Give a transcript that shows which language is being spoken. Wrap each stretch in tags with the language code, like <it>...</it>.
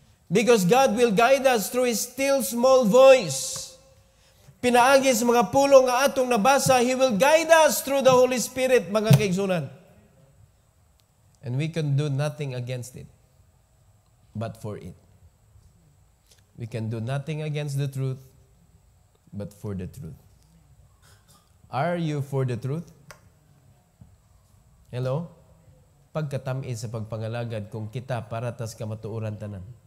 <en>Because God will guide us through His still small voice.</en> <ceb>Pinaagi sa mga pulong nga atong nabasa,</ceb> <en>He will guide us through the Holy Spirit,</en> <ceb>mga kaigsunan.</ceb> <en>And we can do nothing against it, but for it. We can do nothing against the truth, but for the truth. Are you for the truth?</en> <ceb>Hello? Pagkatamis sa pagpangalagad kung kita para tas kamatuoran tanan.</ceb>